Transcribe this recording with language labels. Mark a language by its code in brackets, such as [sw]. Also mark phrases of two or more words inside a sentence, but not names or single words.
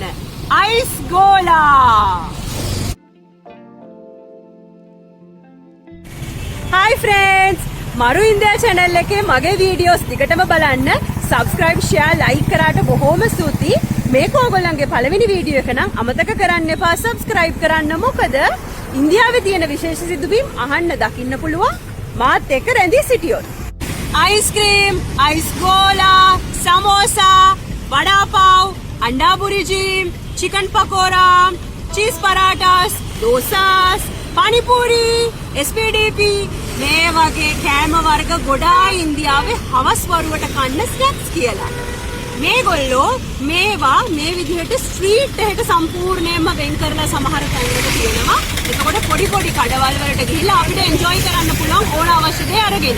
[si] අයිස් ගෝලා. [en] Hi friends, [si] මරු ඉන්දියා channel එකේ මගේ වීඩියෝස් දිගටම බලන්න. [en] subscribe, share, like [si] කරාට බොහොම ස්තුතියි. මේක ඕගොල්ලන්ගේ පළවෙනි වීඩියෝ එක නම් අමතක කරන්න එපා subscribe කරන්න. මොකද ඉන්දියාවේ තියෙන විශේෂ සිදුවීම් අහන්න දකින්න පුළුවන්. මාත් එක්ක රැඳී සිටියොත්. आइसक्रीम, आइस गोला, समोसा, वड़ा पाव, अंडा बुर्जी, चिकन पकोड़ा, चीज पराठास, डोसास, पानी पूरी, एसपीडीपी මේ වගේ කෑම වර්ග ගොඩාක් ඉන්දියාවේ හවස් වරුවට කන්න ස්නැක්ස් කියලා. මේගොල්ලෝ මේවා මේ විදිහට ස්ට්‍රීට් එකට සම්පූර්ණයෙන්ම වෙන් කරලා සමහර තැන්වල තියෙනවා. එතකොට පොඩි පොඩි කඩවල් වලට ගිහිල්ලා අපිට එන්ජොයි කරන්න පුළුවන් ඕන අවශ්‍ය දේ අරගෙන.